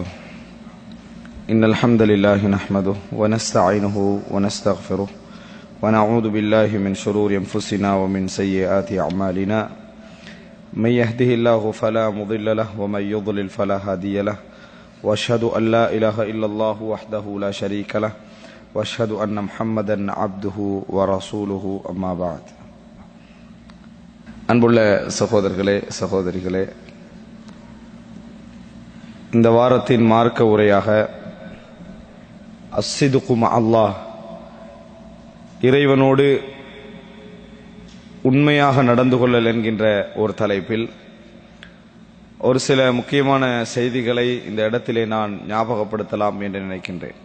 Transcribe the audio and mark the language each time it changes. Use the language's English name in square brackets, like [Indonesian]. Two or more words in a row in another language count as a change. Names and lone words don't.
[Arabic] إن الحمد لله نحمده ونستعينه ونستغفره ونعوذ بالله من شرور أنفسنا ومن سيئات أعمالنا. من يهده الله فلا مضل له ومن يضلل فلا هادي له وأشهد أن لا إله إلا الله وحده لا شريك له وأشهد أن محمدا عبده ورسوله أما بعد. [Tamil] அன்புள்ள சகோதரர்களே சகோதரிகளே, இந்த வாரத்தின் மார்க்க உரையாக [Arabic] الصدق مع الله, [Tamil] இறைவனோடு உண்மையாக நடந்து கொள்ளல் என்கின்ற ஒரு தலைப்பில் ஒரு சில முக்கியமான செய்திகளை இந்த இடத்திலே நான் ஞாபகப்படுத்தலாம் என்று நினைக்கின்றேன்.